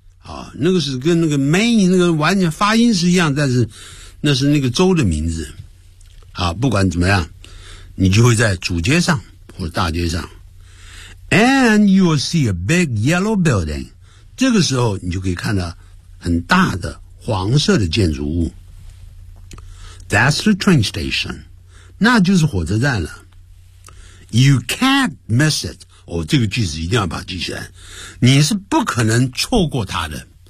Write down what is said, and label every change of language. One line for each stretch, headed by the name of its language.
Chinese: 啊，那个是跟那个 Maine 那个完全发音是一样，但是那是那个州的名字。好，不管怎么样，你就会在主街上或者大街上。
English: And you will see a big yellow building.
Chinese: 这个时候你就可以看到很大的黄色的建筑物。
English: That's the train station.
Chinese: 那就是火车站了。
English: You can't miss it.
Chinese: 哦，这个句子一定要把它记起来。你是不可能错过它的。